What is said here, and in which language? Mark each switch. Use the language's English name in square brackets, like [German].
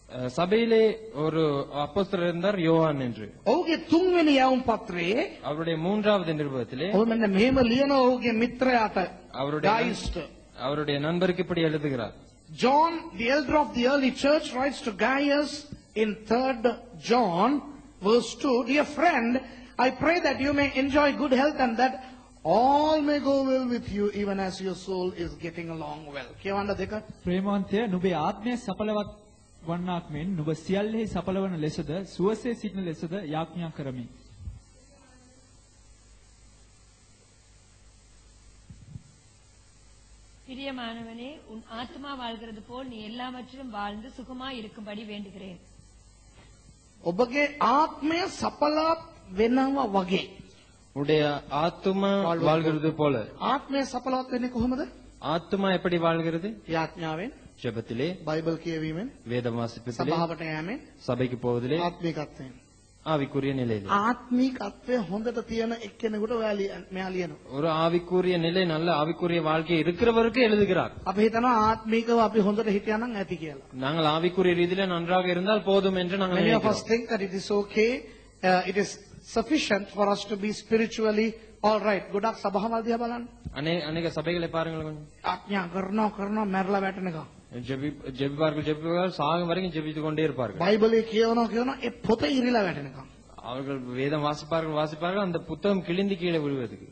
[Tamil] சபையிலே ஒரு அப்போஸ்தலர் இருந்தார் யோவான் என்று. [Sinhala] ඔහුගේ තුන්වෙනි යවුම් පත්‍රයේ [Tamil] அவருடைய மூன்றாவது நிருபத்திலே [Sinhala] ඔහු මෙන්න මෙහෙම ලියන ඔහුගේ මිත්‍රයාට ගායිස්ට. [Tamil] அவருடைய நண்பருக்கு இப்படி எழுதுகிறார். [English] John, the elder of the early church, writes to Gaius in 3rd John, verse 2, Dear friend, I pray that you may enjoy good health and that all may go well with you even as your soul is getting along well. [Sinhala] කියවන්න දෙක. ප්‍රේමවන්තය නුඹේ ආත්මය සඵලවත් වන්නාක් මෙන් නුඹ සියල්ලෙහි සඵලවන ලෙසද සුවසේ සිටින ලෙසද යාඥා කරමි. [Tamil] பிரியமானவனே, உன் ஆத்மா வாழ்கிறது போல் நீ எல்லாவற்றிலும் வாழ்ந்து சுகமாய் இருக்கும்படி வேண்டுகிறேன். [Sinhala] ඔබගේ ආත්මය සඵලවත් වෙනවා වගේ. [Tamil] உடைய ஆத்துமா வாழ்கிறது போல. [Sinhala] ආත්මය සඵලවත් වෙන්නේ කොහොමද? [Tamil] ஆத்துமா எப்படி வாழ்கிறது? [Sinhala] යාඥාවෙන්, [Tamil] ஜெபத்திலே, [Sinhala] බයිබල් කියවීමෙන්, [Tamil] வேதம் வாசிப்பதிலே, [Sinhala] සභාවට යෑමෙන්, [Tamil] சபைக்கு போவதிலே, [Sinhala] ආත්මිකත්වයෙන්. [Tamil] ஆவிக்குரிய நிலையிலே. [Sinhala] ආත්මිකත්වය හොඳට තියෙන එක්කෙනෙකුට මෙයා ලියනවා. [Tamil] ஒரு ஆவிக்குரிய நிலை, நல்ல ஆவிக்குரிய வாழ்க்கை இருக்கிறவருக்கு எழுதுகிறார். [Sinhala] අපි හිතනවා ආත්මිකව අපි හොඳට හිටියානම් ඇති කියලා. [Tamil] நாங்கள் ஆவிக்குரிய ரீதியிலே நன்றாக இருந்தால் போதும் என்று நாங்கள் [English] Many of us [Tamil] நினைக்கிறோம். [English] think that it is okay, it is sufficient for us to be spiritually all right. [Sinhala] ගොඩක් සභාවල් දිහා බලන්න. [Tamil] அநேக சபைகளை பாருங்கள் கொஞ்சம். [Sinhala] ආඥා කරනවා මැරලා වැටෙනකම්. [Tamil] ஜெபிப்பார்கள் சாகும் வரைக்கும் ஜெபித்துக் கொண்டே இருப்பார்கள். [Sinhala] බයිබලයේ කියවනවා ඒ පොත ඉරිලා වැටෙනකම්. [Tamil] அவர்கள் வேதம் வாசிப்பார்கள் அந்த புத்தகம் கிழிந்து கீழே விழுவதுக்கு.